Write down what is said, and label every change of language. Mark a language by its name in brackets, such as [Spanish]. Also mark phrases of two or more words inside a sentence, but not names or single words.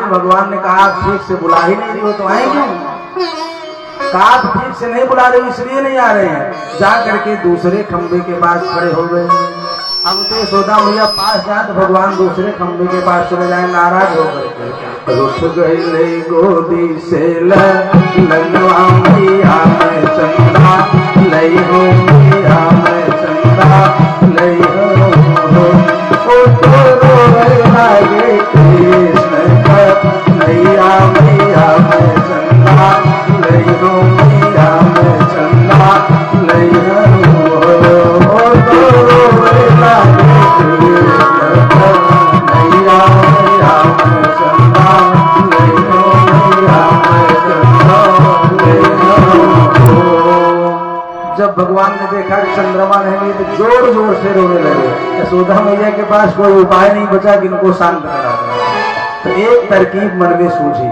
[Hindi] भगवान ने कहा आप ठीक से बुला ही नहीं रही हो तो आए क्यों? कहा आप ठीक से नहीं बुला रहे हो इसलिए नहीं आ रहे हैं। जा करके दूसरे खंबे के पास खड़े हो गए। अब तो यशोदा मैया पास जाए तो भगवान दूसरे खंबे के पास चले जाए नाराज होकर। [Braj] रुठ गई गोदी से ललवा मैया में चंदा लई हो मैया में चंदा लई हो तो रोए लागे कृष्ण मैया मैया में चंदा लई हो मैया में चंदा लई हो तो रोए लागे कृष्ण मैया मैया में चंदा लई हो मैया में चंदा लई हो। [Hindi] जब भगवान ने देखा कि चंद्रमा नहीं तो जोर जोर से रोने लगे। यशोदा मैया के पास कोई उपाय नहीं बचा कि इनको शांत करा दे। तो एक तरकीब मन में सूझी।